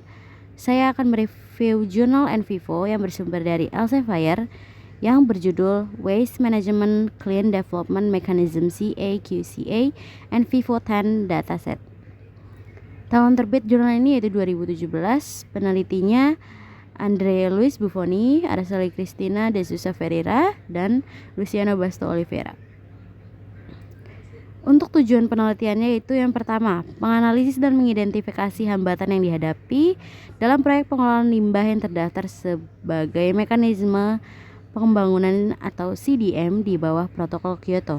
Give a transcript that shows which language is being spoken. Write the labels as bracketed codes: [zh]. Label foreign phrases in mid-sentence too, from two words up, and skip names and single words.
[id] Saya akan mereview jurnal Envivo yang bersumber dari Elsevier yang berjudul Waste Management Clean Development Mechanism CA/QCA Envivo 10 Dataset. Tahun terbit jurnal ini yaitu 2017. Penelitinya Andre Luis Buffoni, Araceli Cristina de Sousa Ferreira, dan Luciano Basto Oliveira. Untuk tujuan penelitiannya yaitu yang pertama, menganalisis dan mengidentifikasi hambatan yang dihadapi dalam proyek pengelolaan limbah yang terdaftar sebagai mekanisme pembangunan atau CDM di bawah Protokol Kyoto.